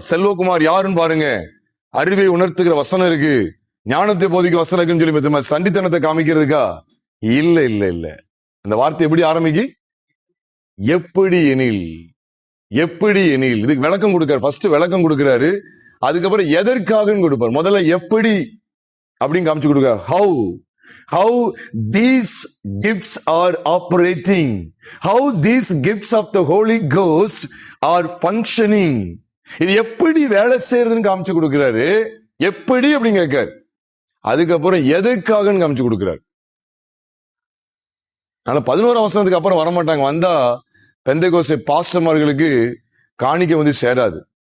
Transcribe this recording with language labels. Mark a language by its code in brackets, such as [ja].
[ta] செல்வகுமார் யாருன்னு பாருங்க, அறிவை உணர்த்துகிற வசனம் இருக்கு, ஞானத்தை போதிக்க வசனம் இருக்குன்னு சொல்லி சண்டித்தனத்தை காமிக்கிறதுக்கா? இல்ல இல்ல இல்ல. அந்த வார்த்தை எப்படி ஆரம்பிக்கு? எப்படி எனில், எப்படி எனில். இதுக்கு விளக்கம் கொடுக்கிறார். ஃபர்ஸ்ட் விளக்கம் கொடுக்கிறாரு, அதுக்கப்புறம் எதற்காக கொடுப்பார். முதல்ல எப்படி அப்படின்னு காமிச்சு கொடுக்கிறார். [en] how these gifts are operating, how these gifts of the Holy Ghost are functioning. [ta] இது எப்படி வேலை செய்யறதுன்னு காமிச்சு கொடுக்கிறாரு. எப்படி அப்படின்னு கேட்காரு. அதுக்கப்புறம் எதுக்காக காமிச்சு கொடுக்கிறார். ஆனா 11ஆம் வசனத்துக்கு அப்புறம் வரமாட்டாங்க. வந்தா பெந்தைக்கோஸ்தே பாஸ்டர்மார்களுக்கு காணிக்க வந்து சேராது.